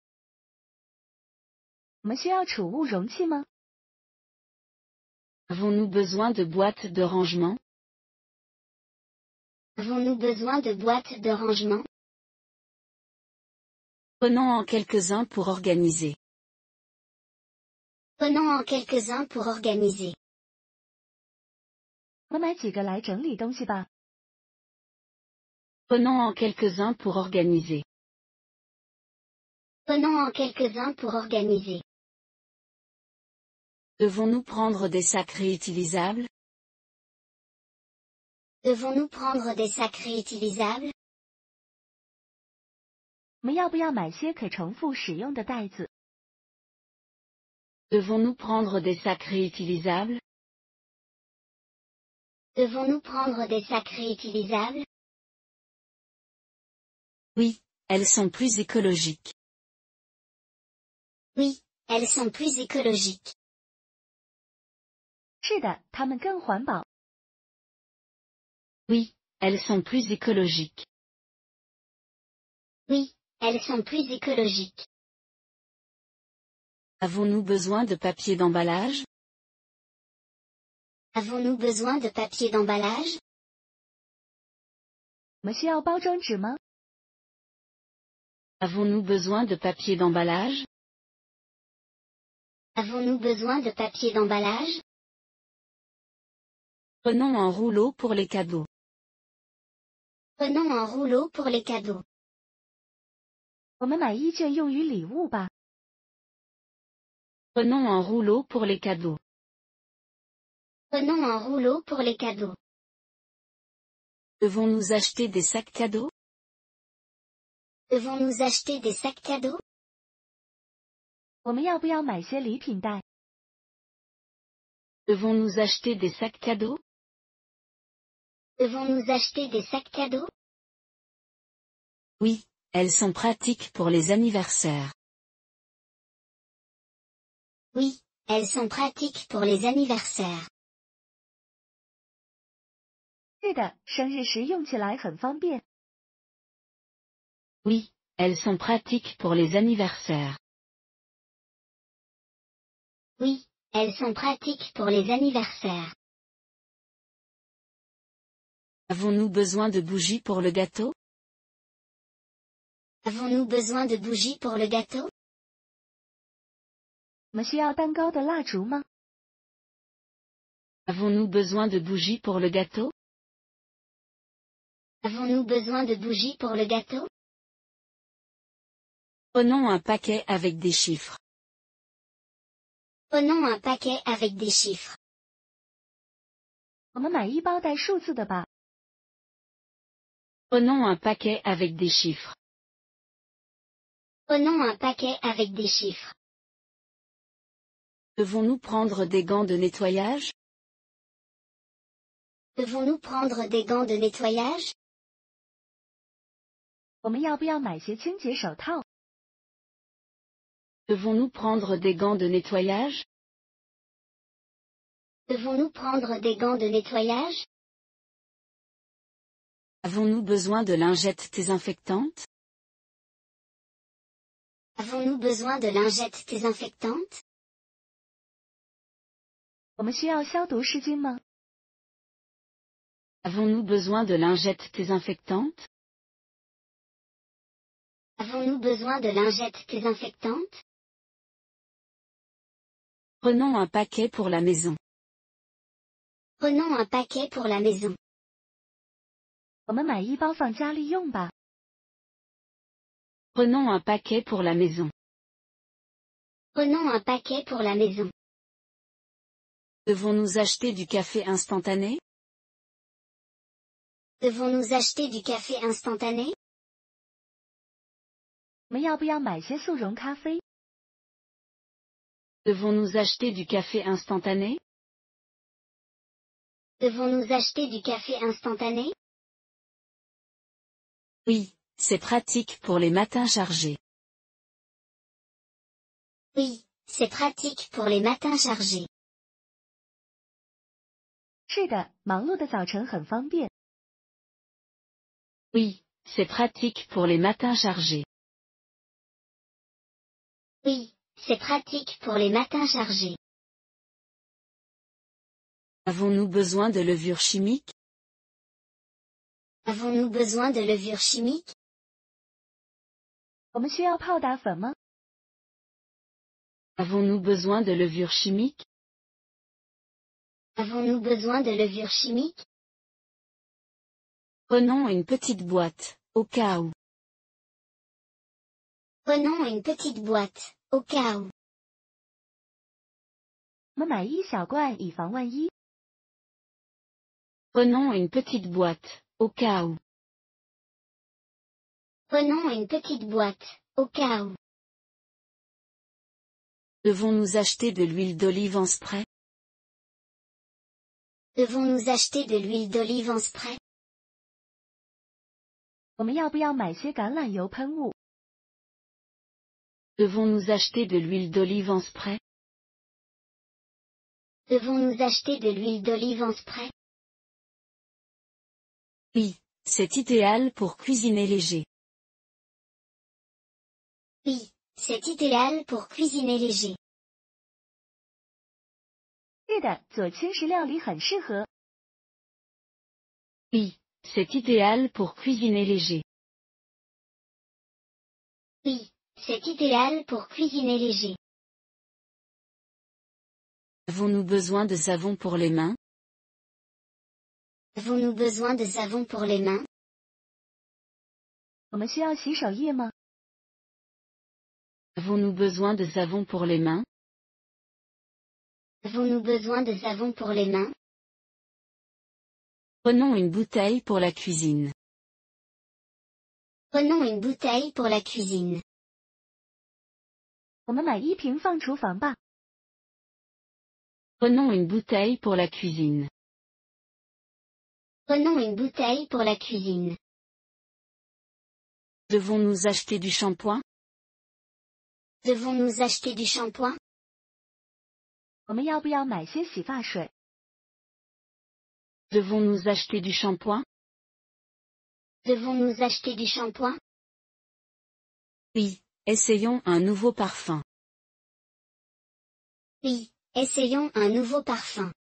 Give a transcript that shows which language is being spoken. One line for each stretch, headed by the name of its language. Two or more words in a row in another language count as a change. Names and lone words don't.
Chinese: 我们需要储物容器吗？
French: Avons-nous besoin de boîtes de rangement? Avons-nous besoin de boîtes de rangement? Prenons-en quelques-uns pour organiser. Prenons-en quelques-uns pour organiser.
Chinese: 我们买几个来整理东西吧。
French: Prenons-en quelques-uns pour organiser. Prenons-en quelques-uns pour organiser. Devons-nous prendre des sacs réutilisables? Devons-nous prendre des sacs réutilisables?
Chinese: 我们要不要买些可重复使用的袋子？
French: Devons-nous prendre des sacs réutilisables? Devons-nous prendre des sacs réutilisables? Oui, elles sont plus écologiques. Oui, elles sont plus écologiques.
Chinese: 是的，它们更环保。
French: Oui, elles sont plus écologiques. Oui, elles sont plus écologiques. Avons-nous besoin de papier d'emballage? Avons-nous besoin de papier d'emballage?
Chinese: 我们需要包装纸吗？
French: Avons-nous besoin de papier d'emballage? Avons-nous besoin de papier d'emballage? Prenons un rouleau pour les cadeaux. Prenons un rouleau pour les cadeaux.
Chinese: 我们买一卷用于礼物吧。
French: Prenons un rouleau pour les cadeaux. Prenons un rouleau pour les cadeaux. Devons-nous acheter des sacs cadeaux? Devons-nous acheter des sacs cadeaux?
Chinese: 我们要不要买些礼品袋？
French: Devons-nous acheter des sacs cadeaux? Devons-nous acheter des sacs cadeaux? Oui, elles sont pratiques pour les anniversaires. Oui, elles sont pratiques pour les anniversaires.
Chinese: 是的，生日时用起来很方便。
French: Oui, elles sont pratiques pour les anniversaires. Oui, elles sont pratiques pour les anniversaires. Avons-nous besoin de bougies pour le gâteau? Avons-nous besoin de bougies pour le gâteau?
Chinese: 我们需要蛋糕的蜡烛吗？
French: Avons-nous besoin de bougies pour le gâteau? Avons-nous besoin de bougies pour le gâteau? Prenons un paquet avec des chiffres. Prenons un paquet avec des chiffres.
Chinese: 我们买一包带数字的吧。
French: Prenons un paquet avec des chiffres. Prenons un paquet avec des chiffres. Devons-nous prendre des gants de nettoyage? Devons-nous prendre des gants de nettoyage?
Chinese: 我们要不要买些清洁手套？
French: Devons-nous prendre des gants de nettoyage? Devons-nous prendre des gants de nettoyage? Avons-nous besoin de lingettes désinfectantes? Avons-nous besoin de lingettes désinfectantes?
Chinese: 我们需要消毒湿巾吗？
French: Avons-nous besoin de lingettes désinfectantes? Avons-nous besoin de lingettes désinfectantes? Prenons un paquet pour la maison. Prenons un paquet pour la maison.
Chinese: 我们买一包放家里用吧。
French: Prenons un paquet pour la maison. Prenons un paquet pour la maison. Devons-nous acheter du café instantané? Devons-nous acheter du café instantané?
Chinese: 我们要不要买些速溶咖啡？
French: Devons-nous acheter du café instantané? Devons-nous acheter du café instantané? Oui, c'est pratique pour les matins chargés. Oui, c'est pratique pour les matins chargés.
Chinese: 是的，忙碌的早晨很方便。
French: Oui, c'est pratique pour les matins chargés. Oui, c'est pratique pour les matins chargés. Avons-nous besoin de levure chimique? Avons-nous besoin de levure chimique?
Chinese: 我们需要泡打粉吗？
French: Avons-nous besoin de levure chimique? Avons-nous besoin de levure chimique? Prenons une petite boîte, au cas où. Prenons une petite boîte, au cas où.
Chinese: 我们买一小罐以防万一。
French: Prenons une petite boîte, au cas où. Prenons une petite boîte, au cas où. Devons-nous acheter de l'huile d'olive en spray? Devons-nous acheter de l'huile d'olive en spray?
Chinese: 我们要不要买些橄榄油喷雾？
French: Devons-nous acheter de l'huile d'olive en spray? Devons-nous acheter de l'huile d'olive en spray? Oui, c'est idéal pour cuisiner léger. Oui, c'est idéal pour cuisiner léger.
Chinese: 是的，做轻食料理很适合。
French: Oui, c'est idéal pour cuisiner léger. Oui, c'est idéal pour cuisiner léger. Avons-nous besoin de savon pour les mains? Avons-nous besoin de savon pour les mains?
Chinese: 我们需要洗手液吗？
French: Avons-nous besoin de savon pour les mains? Avons-nous besoin de savon pour les mains? Prenons une bouteille pour la cuisine. Prenons une bouteille pour la cuisine.
Chinese: 我们买一瓶放厨房吧。
French: Prenons une bouteille pour la cuisine. Prenons une bouteille pour la cuisine. Devons-nous acheter du shampoing? Devons-nous acheter du shampoing?
Chinese: 我们要不要买些洗发水？
French: Devons-nous acheter du shampoing? Devons-nous acheter du shampoing? Oui, essayons un nouveau parfum. Oui, essayons un nouveau parfum.